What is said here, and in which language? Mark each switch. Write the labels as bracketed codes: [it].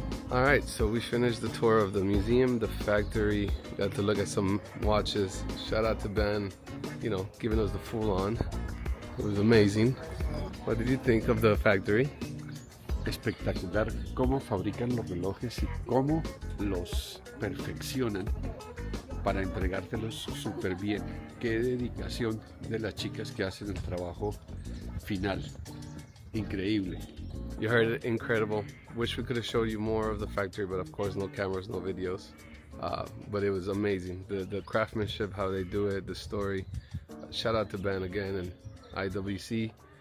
[en] Alright, so we finished the tour of the museum, the factory, got to look at some watches. Shout out to Ben, giving us the full on. It was amazing. What did you think of the factory? [es] Espectacular cómo fabrican los relojes y cómo los perfeccionan para entregártelos súper bien. Qué dedicación de las chicas que hacen el trabajo final. Increíble. [en] You heard it, incredible. Wish we could have showed you more of the factory, but of course no cameras, no videos. But it was amazing. The craftsmanship, how they do it, the story. Shout out to Ben again and IWC.